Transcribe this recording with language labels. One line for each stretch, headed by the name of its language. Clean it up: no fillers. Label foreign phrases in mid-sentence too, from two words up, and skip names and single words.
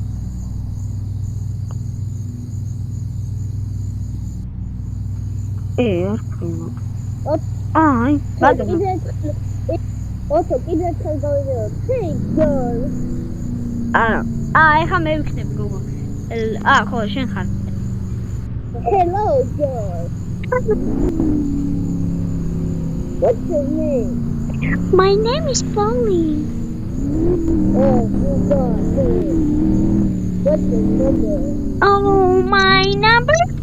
Georgian: არ ხმა. აი, ბატონო. ოთო, კიდე ერთხელ გავიდეო.
English: Hey girl.
Georgian: ეხა მე ვიქნები გოგო. ხო, შენ ხარ.
English: Hello girl. What's your name? My name is Polly. Oh, you got it. What's your number? Oh, my number?